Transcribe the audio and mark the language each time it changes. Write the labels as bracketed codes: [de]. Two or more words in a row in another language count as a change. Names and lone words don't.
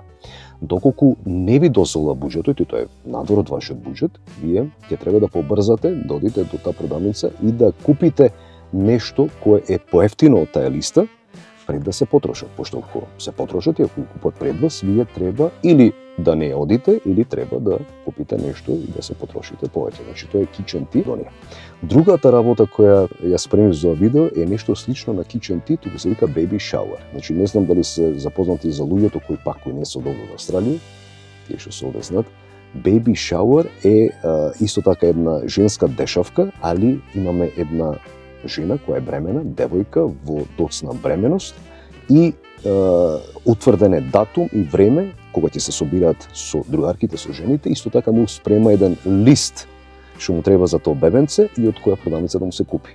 [mk] Доколку не ви дозволува буџетот, и тоа е надвор од вашиот буџет, вие ќе треба да побрзате, да одите до таа продавница и да купите нешто кое е поевтино од таа листа, пред да се потрошат. Пошто ако се потрошат и ако купат пред вас, вие треба или да не одите, или треба да купите нешто и да се потрошите повеќе. Значи тоа е [en] kitchen tea [mk] до неја. Другата работа која ја спремив за видео е нешто слично на [en] kitchen tea, [mk] туку се вика [en] baby shower. [mk] Значи не знам дали се запознати за луѓето кои не се доволни во Австралија, тие што се овде знаат. [en] Baby shower [mk] е исто така една женска дешавка, али имаме една жена која е бремена, девојка во доцна бременост и утврден е датум и време кога ќе се собираат со другарките, со жените, исто така му спрема еден лист што му треба за тоа бебенце и од која продавница да му се купи.